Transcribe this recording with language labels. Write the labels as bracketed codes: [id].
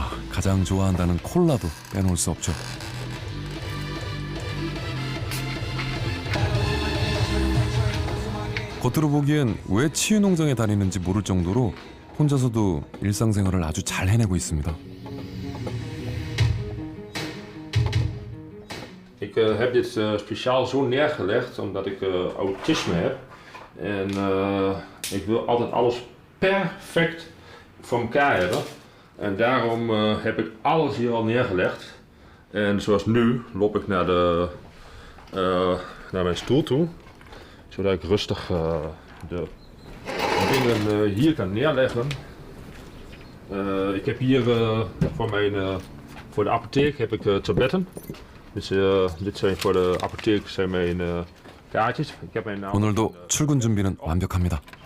[ko] 가장 좋아한다는 콜라도 빼놓을 수 없죠. 겉으로 보기엔 왜 치유 농장에 다니는지 모를 정도로 혼자서도 일상생활을 아주 잘 해내고 있습니다. [nl] Ik heb dit speciaal zo neergelegd omdat ik autisme heb. En ik wil altijd alles perfect voor elkaar hebben. En daarom heb ik alles hier al neergelegd. En zoals nu loop ik naar mijn stoel toe. Zodat ik rustig de dingen hier kan neerleggen. Ik heb hier voor de apotheek heb ik tabletten. Dus dit zijn voor de apotheek zijn mijn kaartjes. Ik heb mijn [ko] 오늘도 출근 준비는 완벽합니다.